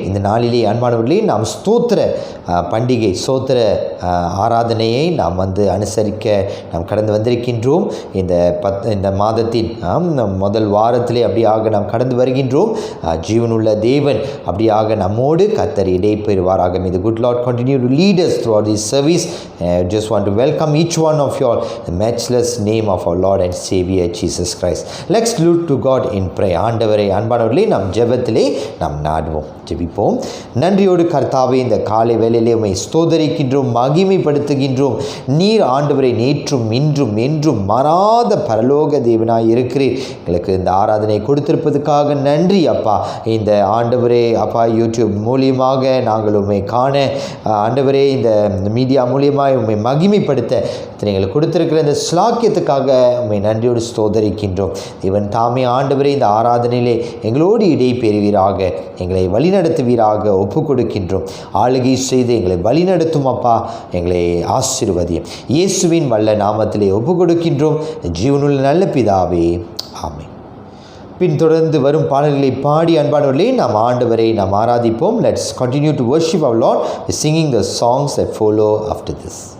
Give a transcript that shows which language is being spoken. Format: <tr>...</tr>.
<ta>இந்த நாளிலே அன்பானவர்களே, நாம் ஸ்தோத்திர பண்டிகை ஸ்தோத்திர ஆராதனையை நாம் அனுசரிக்க நாம் கடந்து வந்திருக்கின்றோம். இந்த மாதத்தின் முதல் வாரத்திலே அப்படியாக நாம் கடந்து வருகின்றோம். ஜீவனுள்ள தேவன் அப்படியாக நம்மோடு கர்த்தர் இடைப்பெறுவாராக.</ta> <en>May the good Lord continue to lead us throughout this service. I just want to welcome each one of you all the matchless name of our Lord and Savior Jesus Christ. Let's look to God in prayer.</en> <ta>ஆண்டவரே, அன்பானவர்களே, நாம் ஜெபத்திலே நாம் நாடுவோம், ஜெபிப்போம். நன்றியோடு கர்த்தாவே, இந்த காலை வேளையிலே உம்மை ஸ்தோத்தரிக்கின்றோம், மகிமைப்படுத்துகின்றோம். நீர் ஆண்டவரை நேற்றும் இன்றும் என்றும் மாறாத பரலோக தேவனாய் இருக்கிறீர். எங்களுக்கு இந்த ஆராதனை கொடுத்திருப்பதற்காக நன்றி அப்பா. இந்த ஆண்டவரே அப்பா, யூடியூப் மூலியமாக நாங்கள் உம்மை காண ஆண்டவரே, இந்த மீடியா மூலியமாக உம்மை மகிமைப்படுத்த எங்களுக்கு கொடுத்திருக்கிற இந்த ஸ்லாக்கியத்துக்காக உம்மை நன்றியோடு ஸ்தோத்தரிக்கின்றோம். இவன் தாமே ஆண்டவரே, இந்த ஆராதனையிலே எங்களோடு இடைபெறுவீராக, எங்களை வழிநடத்துவீராக ஒப்பு கொடுக்கின்றோம். ஆளுகை செய்து எங்களை வழிநடத்தும் அப்பா, எங்களை ஆசீர்வதியும். இயேசுவின் வல்ல நாமத்திலே ஒப்பு கொடுக்கின்றோம் ஜீவனுள்ள நல்ல பிதாவே, ஆமென். பின்தொடர்ந்து வரும் பாடல்களை பாடி அன்பானவர்களே, நாம் ஆண்டவரை நாம் ஆராதிப்போம்.</ta> <en>Let's continue to worship our lord singing the songs that follow after this.</en>